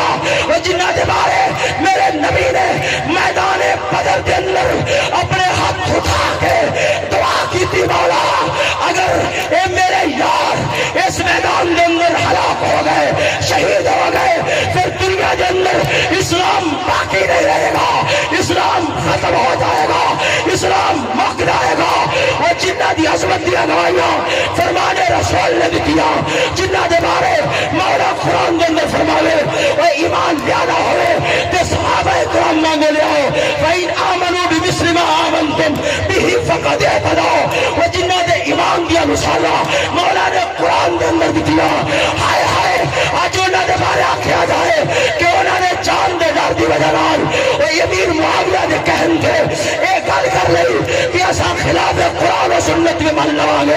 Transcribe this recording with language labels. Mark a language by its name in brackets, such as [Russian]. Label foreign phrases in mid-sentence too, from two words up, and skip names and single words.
[Punjabi] اور جنہ دے بارے میرے نبی نے میدان بدر دے اندر اپنے ہاتھ اٹھا کے دعا کی تھی، مولا اگر اے میرے یار اس میدان دے اندر ہلاک ہو گئے شہید ہو گئے پھر دنیا دے اندر اسلام باقی نہیں رہے گا، اسلام ختم ہو جائے گا، اسلام مک جائے گا. اور جنہ دی عظمت دیا گواہیاں فرمان رسول نے بھی کیا، جنہ دے بارے مولا قرآن دے اندر فرماوے وہ ایمان لیانا ہوئے تے صحابہ کرام مانگے لے آؤ [Arabic] فَإِنْ آمَنُوا بِمِثْلِ مَا آمَنْتُمْ بِهِ فَقَدْ اهْتَدَوْا. [Punjabi] وہ جنہ دے ایمان دیا مثالا مولا نے قرآن دے اندر بھی دیا. ہائے ہائے آج انہوں نے بارے آکھیا جائے کہ انہوں نے جان دے ڈر دی وجہ نال وہ امیر معاویہ دے کہن کے ایک گل کر لئی کہ اساں خلاف قرآن و سنت میں من لواں گے.